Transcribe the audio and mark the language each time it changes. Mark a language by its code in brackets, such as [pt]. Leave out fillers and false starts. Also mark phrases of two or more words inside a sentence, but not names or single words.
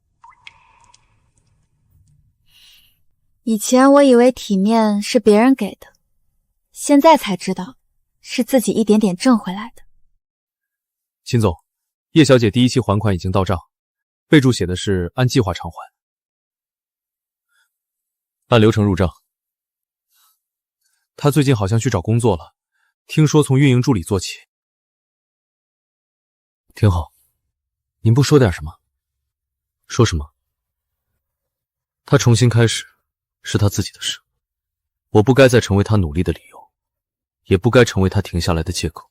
[zh] 以前我以為體面是別人給的，現在才知道是自己一點點掙回來的。秦總，葉小姐第一期還款已經到賬，備註寫的是按計劃償還，按流程入賬。她最近好像去找工作了，聽說從運營助理做起。挺好，您不說點什麼？說什麼？她重新開始是她自己的事，我不該再成為她努力的理由，也不該成為她停下來的借口。